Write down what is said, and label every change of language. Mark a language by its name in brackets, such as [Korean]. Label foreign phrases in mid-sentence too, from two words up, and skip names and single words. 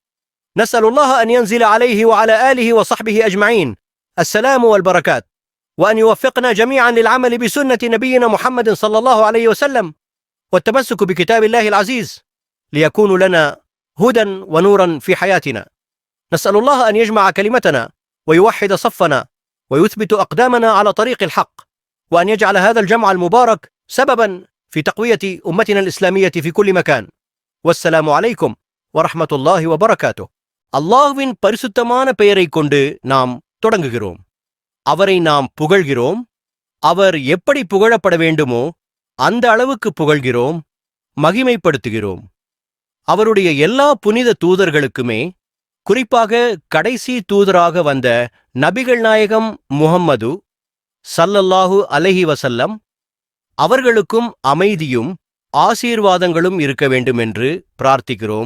[Arabic] نسأل الله أن ينزل عليه وعلى آله وصحبه أجمعين السلام والبركات، وأن يوفقنا جميعا للعمل بسنة نبينا محمد صلى الله عليه وسلم والتمسك بكتاب الله العزيز ليكون لنا هدى ونورا في حياتنا. نسأل الله أن يجمع كلمتنا ويوحد صفنا ويثبت أقدامنا على طريق الحق، وأن يجعل هذا الجمع المبارك سببا في تقوية أمتنا الإسلامية في كل مكان. والسلام عليكم ورحمة الله وبركاته. [Tamil] அல்லாஹ்வின் பரிசுத்தமான பெயரைக் கொண்டு நாம் தொடங்குகிறோம். அவரை நாம் புகழ்கிறோம். அவர் எப்படி புகழப்பட வேண்டுமோ அந்த அளவுக்கு புகழ்கிறோம், மகிமைப்படுத்துகிறோம். அவருடைய எல்லா புனித தூதர்களுக்குமே, குறிப்பாக கடைசி தூதராக வந்த நபிகள் நாயகம் முஹம்மது [Arabic] صلى الله عليه وسلم [Tamil] அவர்களுக்கும் அமைதியும் ஆசீர்வாதங்களும் இருக்க வேண்டுமென்று பிரார்த்திக்கிறோம்.